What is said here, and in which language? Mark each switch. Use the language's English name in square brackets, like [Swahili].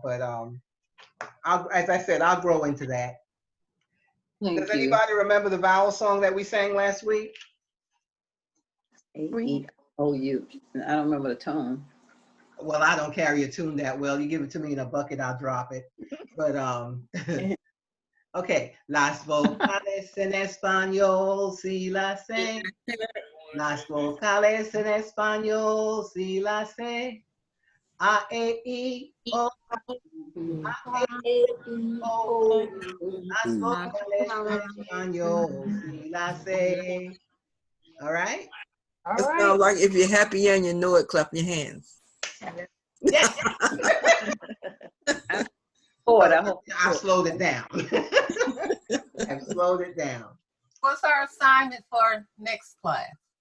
[English] But as I said, I'll grow into that. Does anybody remember the vowel song that we sang last week? A-E-O-U. I don't remember the tone. Well, I don't carry a tune that well. You give it to me in a bucket, I'll drop it. But okay. [Spanish] Las vocales en español, si las sé. Las vocales en español, si las sé. A, E, I, O. A, E, O. Las vocales en español, si las sé. [English] All right? All right. It sounds like if you're happy and you know it, clap your hands. Yeah. I slowed it down. I've slowed it down. What's our assignment for next class?